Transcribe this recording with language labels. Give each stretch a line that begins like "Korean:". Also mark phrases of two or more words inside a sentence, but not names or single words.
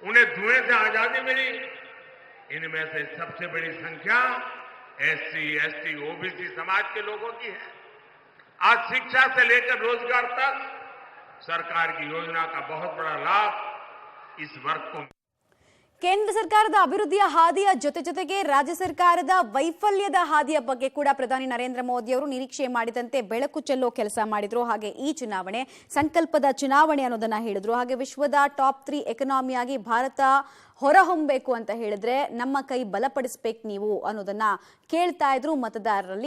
Hindi: उन्हें धुएं से आजादी मिली। इनमें से सबसे बड़ी संख्या एससी, एसटी, ओबीसी समाज के लोगों की है। आज शिक्षा से लेकर रोजगार तक सरकार की योजना का बहुत बड़ा लाभ इस वर्ग को।
Kannada: ಕೇಂದ್ರ ಸರ್ಕಾರದ ಅಭಿವೃದ್ಧಿಯ ಹಾದಿಯ ಜೊತೆಗೆ ರಾಜ್ಯ ಸರ್ಕಾರದ ವೈಫಲ್ಯದ ಹಾದಿಯ ಬಗ್ಗೆ ಕೂಡ ಪ್ರಧಾನಿ ನರೇಂದ್ರ ಮೋದಿ ಅವರು ನಿರೀಕ್ಷೆ ಮಾಡಿದಂತೆ ಬೆಳಕು ಚೆಲ್ಲೋ ಕೆಲಸ ಮಾಡಿದ್ರು. ಹಾಗೆ ಈ ಚುನಾವಣೆ ಸಂಕಲ್ಪದ ಚುನಾವಣೆ ಅನ್ನೋದನ್ನ ಹೇಳಿದ್ರು. ಹಾಗೆ ವಿಶ್ವದ ಟಾಪ್ 3 ಎಕಾನಮಿಯಾಗಿ ಭಾರತ ಹೊರಹೊಮ್ಮಬೇಕು ಅಂತ ಹೇಳಿದ್ರೆ ನಮ್ಮ ಕೈ ಬಲಪಡಿಸಬೇಕು ನೀವು ಅನ್ನೋದನ್ನ ಕೇಳ್ತಾ ಇದ್ರು ಮತದಾರರಲ್ಲಿ.